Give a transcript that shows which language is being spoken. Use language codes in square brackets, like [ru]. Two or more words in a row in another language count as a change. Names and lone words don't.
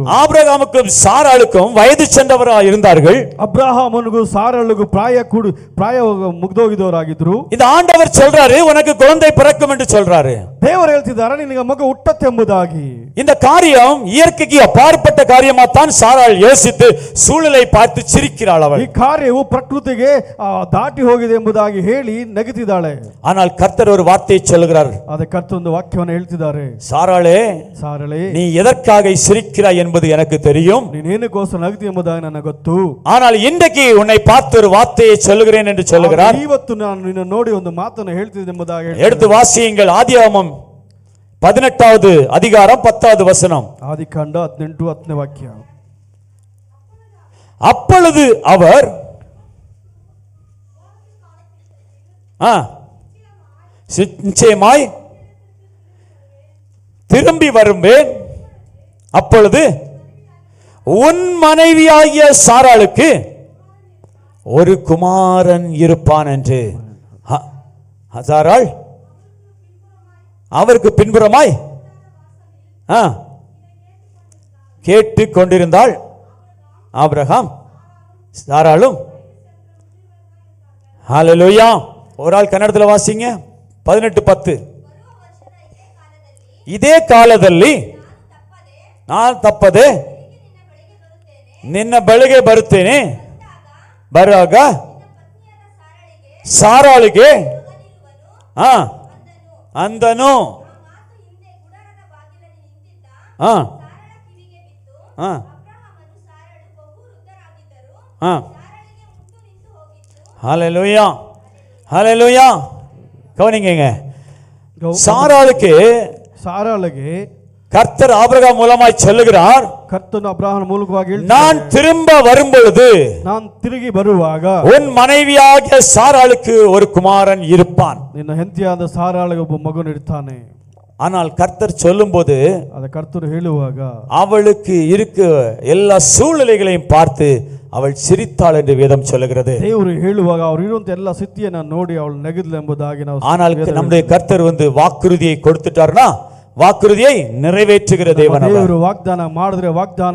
[ta] ஆபிரகாமுக்கும் சாராளுக்கும் வயது சென்றவராக இருந்தார்கள். [kn] ಅಬ್ರಹಾಮನಿಗೂ ಸಾರಳಿಗೂ ಪ್ರಾಯ ಮುಗ್ದೋಗಿದವರಾಗಿದ್ರು. [ta] இந்த ஆண்டவர் சொல்றாரு, உனக்கு குழந்தை பிறக்கும் என்று சொல்றாரு. [kn] ದೇವರು ಹೇಳ್ತಿದ್ದಾರೆ, ನಿನಗೆ ಮಗು ಹುಟ್ಟತ್ತೆಂಬುದಾಗಿ. [ta] இந்த காரியம் இயற்கைக்கு அப்பாற்பட்ட காரியமா தான் சாராள் யோசித்து சூழலை பார்த்து சிரிக்கிறாள். அவள் [kn] ಈ ಕಾರ್ಯವು ಪ್ರಕೃತಿಗೆ ದಾಟಿ ಹೋಗಿದೆ ಎಂಬುದಾಗಿ ಹೇಳಿ ನಗುತ್ತಿದ್ದಾಳೆ. [ta] ஆனால் கர்த்தர் ஒரு வார்த்தையை சொல்கிறார். [kn] ಅದಕ್ಕೆ ಕರ್ತನ ಒಂದು ವಾಕ್ಯವನ್ನು ಹೇಳ್ತಿದ್ದಾರೆ, [ta] சாராளே, [kn] ಸಾರಳೇ, [ta] நீ எதற்காக சிரிக்கிறாய் என்பது எனக்கு தெரியும். [kn] ನೀನೇನಕ್ಕೋಸ್ಕರ ನಗುತ್ತಿ ಎಂಬುದಾಗಿ ನನಗೆ ಗೊತ್ತು. [ta] ஆனால் இன்றைக்கு உன்னை பார்த்து ஒரு வார்த்தையை சொல்லுகிறேன் என்று சொல்லுகிறார். [kn] ಇವತ್ತು ನಾನು ನಿನ್ನ ನೋಡಿ ಒಂದು ಮಾತನ್ನು ಹೇಳ್ತಿದ್ದೆ ಎಂಬುದಾಗಿ [ta] எடுத்து வாசியுங்கள். ஆதியாகமம் 18வது அதிகாரம் 10வது வசனம். [kn] ಆದಿಕಾಂಡ 18 ವಾಕ್ಯ. [ta] அப்பொழுது அவர் நிச்சயமாய் திரும்பி வருவேன், அப்பொழுது உன் மனைவியாகிய சாராளுக்கு ஒரு குமாரன் இருப்பான் என்று. சாராள் அவருக்கு பின்புறமாய் கேட்டு கொண்டிருந்தாள். ஆபிரகாம் சாராளும். ஹல்லேலூயா. ஒரு ஆள் கன்னடத்தில் வாசிங்க. 18:10. [kn] ಇದೇ ಕಾಲದಲ್ಲಿ ನಾನು ತಪ್ಪದೆ ನಿನ್ನ ಬಳಿಗೆ ಬರುತ್ತೇನೆ, ಬರುವಾಗ ಸಾರಾಳಿಗೆ ಅಂದನು. [ta] ஹல்லேலூயா, ஹல்லேலூயா. கவனிங்க, சாராளுக்கு கர்த்தர் ஆபிரகாம் மூலமாய் சொல்லுகிறார், கர்த்தர் அப்ரஹாம் மூலமாக நான் திரும்ப வரும்பொழுது, நான் திரும்பி வருவாக உன் மனைவியாகிய சாராளுக்கு ஒரு குமாரன் இருப்பான். [kn] ನಿನ್ನ ಹೆಂಡತಿಯಾದ ಸಾರಾಳಿಗೆ ಒಬ್ಬ ಮಗನು ಇರ್ತಾನೆ. [ta] ஆனால் கர்த்தர் சொல்லும்போது, [kn] ಅದ ಕರ್ತರು ಹೇಳುವಾಗ [ta] அவளுக்கு இருக்க எல்லா சூழ்நிலைகளையும் பார்த்து அவள் சிரித்தாள் என்று வேதம் சொல்லுகிறது. [kn] ದೇವರು ಹೇಳುವಾಗ ಅವರು ಇರುವಂತ ಎಲ್ಲ ಸ್ಥಿತಿಯನ್ನು ನೋಡಿ ಅವಳು ನಗಿದ್ಲು ಎಂಬುದಾಗಿ ನಾವು. [ta] ஆனால் நம்முடைய கர்த்தர் வாக்குறுதியை கொடுத்துட்டார்னா வாக்குறுதியை நிறைவேற்றுகிற தேவன். [kn] ದೇವರು ವಾಗ್ದಾನ ಮಾಡಿದ್ರೆ ವಾಗ್ದಾನ